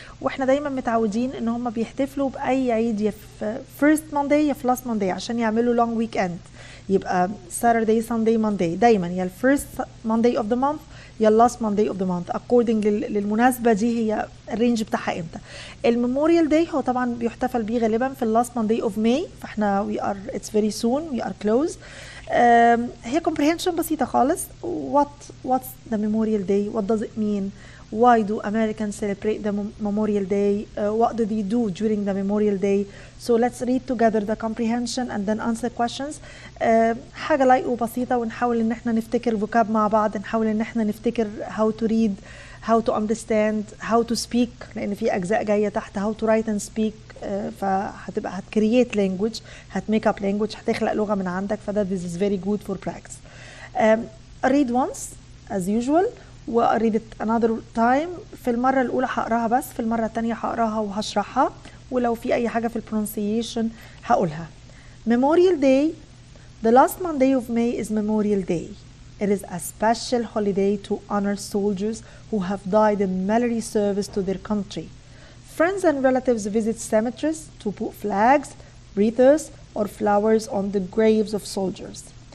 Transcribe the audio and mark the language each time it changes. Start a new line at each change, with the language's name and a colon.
Arabic: واحنا دايما متعودين ان هم بيحتفلوا باي عيد يا في
English: first Monday
Arabic: يا في
English: last Monday
Arabic: عشان يعملوا
English: long weekend،
Arabic: يبقى
English: Saturday Sunday Monday،
Arabic: دايما يا
English: first Monday of the month
Arabic: يا
English: last Monday of the month according
Arabic: للمناسبة دي، هي الرينج بتاعها امتى. الميموريال داي هو طبعا بيحتفل بيه غالبا في
English: last Monday of May،
Arabic: فاحنا
English: it's very soon we are close.
Arabic: هي comprehension بسيطة خالص.
English: What's the Memorial Day? What does it mean? Why do Americans celebrate the Memorial Day? What do they do during the Memorial Day? So let's read together the comprehension and then answer questions.
Arabic: حاجة لايق وبسيطة، ونحاول ان احنا نفتكر vocab مع بعض، نحاول ان احنا نفتكر
English: how to read, how to understand, how to speak،
Arabic: لان في اجزاء جاية تحت
English: how to write and speak.
Arabic: فهتبقى هتكريت language، هتميك up language، هتخلق لغة من عندك، فده
English: this is very good for practice. read once as usual وread it another time.
Arabic: في المرة الأولى هقراها بس، في المرة الثانية هقراها وهشرحها، ولو في أي حاجة في البرونسيشن هقولها.
English: Memorial Day. The last Monday of May is Memorial Day. It is a special holiday to honor soldiers who have died in military service to their country. Friends and relatives visit cemeteries to put flags, wreaths, or flowers on the graves of soldiers.